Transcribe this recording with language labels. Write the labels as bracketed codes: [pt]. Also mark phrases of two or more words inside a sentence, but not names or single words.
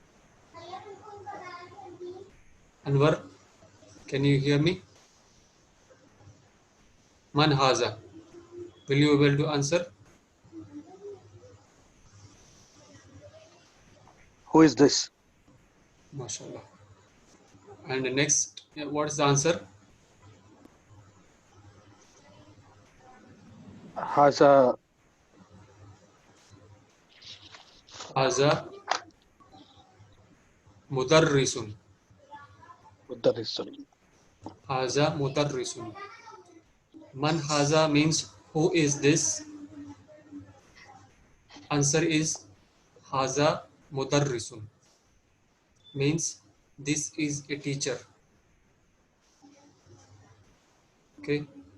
[en] Anwar, can you hear me? [ar] من هذا. [en] Will you be able to answer? Who is this? [ar] MashaAllah. [en] And next, what is the answer? [ar] Haza هذا مدرس. Mudarrisun. هذا مدرس. من هذا [en] means who is this? Answer is [ar] هذا مدرس. [en] Means this is a teacher. Okay.